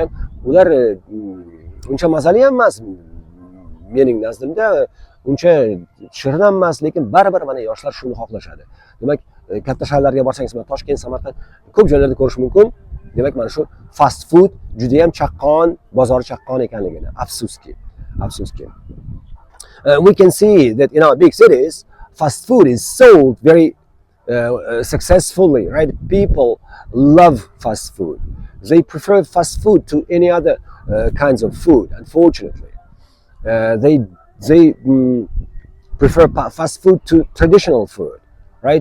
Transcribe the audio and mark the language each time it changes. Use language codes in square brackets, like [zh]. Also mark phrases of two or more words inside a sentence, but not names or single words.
[uz] Ular uncha mazali ham emas mening nazdimda, uncha shirin ham emas, lekin baribir mana yoshlar shuni xohlashadi. Demak, katta shaharlarga borsangiz, mana Toshkent, Samarqand ko'p joylarda ko'rish mumkin. Demak, mana shu [en] fast food [uz] juda ham chaqqon, bozori chaqqon ekanligini. Afsuski. [en] We can see that in our big cities, fast food is sold very successfully, right? People love fast food. They prefer fast food to any other kinds of food, unfortunately. They prefer fast food to traditional food, right?